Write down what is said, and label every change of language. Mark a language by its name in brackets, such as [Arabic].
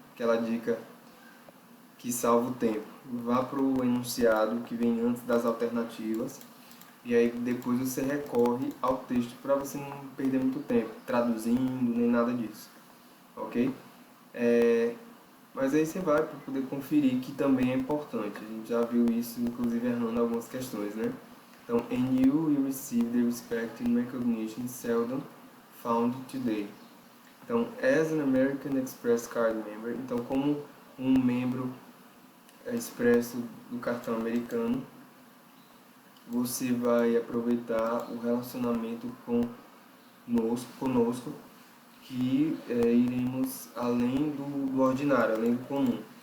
[Portuguese] Aquela dica que salva o tempo. Vá para o enunciado que vem antes das alternativas e aí depois você recorre ao texto para você não perder muito tempo traduzindo nem nada disso, ok? Mas aí você vai para poder conferir que também é importante. A gente já viu isso inclusive errando algumas questões, né? [English] Então, and you will receive the respect and recognition seldom found today. [Portuguese] Então, [English] as an American Express card member, [Portuguese] então como um membro expresso do cartão americano, você vai aproveitar o relacionamento conosco que iremos além do ordinário, além do comum.